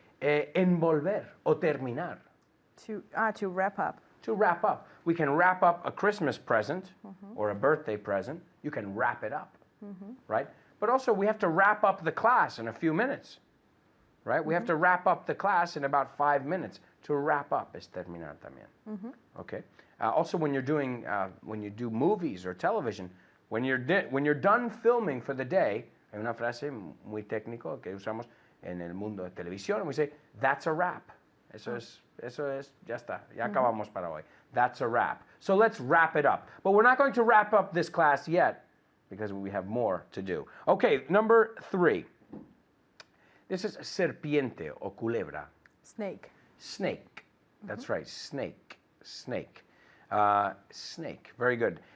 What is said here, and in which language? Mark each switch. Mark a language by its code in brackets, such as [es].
[es] Envolver o terminar. [en] To wrap up. To wrap up. We can wrap up a Christmas present or a birthday present. You can wrap it up, right? But also we have to wrap up the class in a few minutes, right? We have to wrap up the class in about 5 minutes. To wrap up [es] es terminar también. [en] Okay. Also, when you're doing, when you do movies or television, when you're done filming for the day, [es] hay una frase muy técnico que usamos en el mundo de televisión, [en] and we say, that's a wrap. [es] Eso es, ya está, ya acabamos para hoy. [en] That's a wrap. So let's wrap it up. But we're not going to wrap up this class yet because we have more to do. Okay, number 3. This is [es] serpiente o culebra. [en] Snake. Snake. That's right, snake. Snake. Snake. Very good.